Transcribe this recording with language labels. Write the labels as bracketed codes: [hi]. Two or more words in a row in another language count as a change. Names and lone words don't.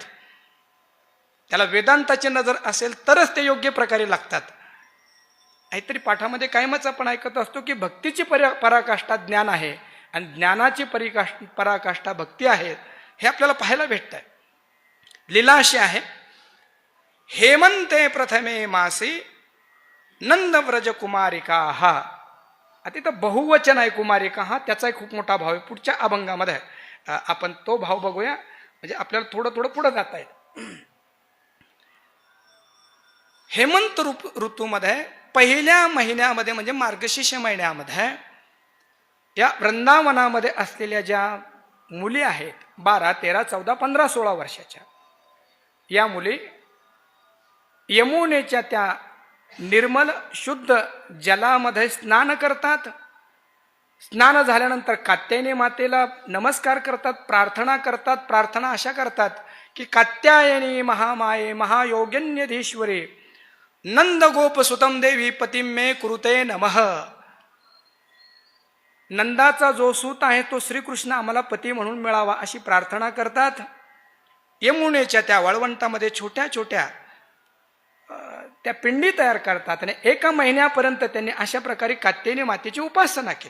[mr] त्याला वेदांताची नजर असेल तरच ते योग्य प्रकारे लागतात. काहीतरी पाठामध्ये कायमच आपण ऐकत असतो की भक्तीची पराकाष्ठा ज्ञान आहे, आणि ज्ञानाची पराकाष्ठा भक्ती आहे, हे आपल्याला पाहायला भेटत आहे. लीला अशी आहे, [sa] हेमंते प्रथमे मासी नंदव्रज कुमारिका हा. [mr] आता इथं बहुवचन आहे कुमारिका हा, त्याचा खूप मोठा भाव आहे. पुढच्या अभंगामध्ये आहे, आपण तो भाव बघूया, म्हणजे आपल्याला थोडं थोडं पुढे जाता येईल. हेमंत ऋतूमध्ये पहिल्या महिन्यामध्ये म्हणजे मार्गशीर्ष महिन्यामध्ये या वृंदावनामध्ये असलेल्या ज्या मुली आहेत 12, 13, 14, 15, 16 वर्षाच्या, या मुली यमुनेच्या त्या निर्मल शुद्ध जलामध्ये स्नान करतात. स्नान झाल्यानंतर कात्यायनी मातेला नमस्कार करतात, प्रार्थना करतात. प्रार्थना अशा करतात की [sa] कात्यायनी महामाये महायोगिन्यधीश्वरे नंद गोप सुतम देवी पतिम मे कुरुते नमः. [mr] नंदाचा जो सूत आहे तो श्रीकृष्ण आम्हाला पती म्हणून मिळावा अशी प्रार्थना करतात. यमुनेच्या त्या वाळवंटामध्ये छोट्या छोट्या त्या पिंडी तयार करतात आणि 1 महिन्यापर्यंत त्यांनी अशा प्रकारे कात्यायनी मातेची उपासना केली.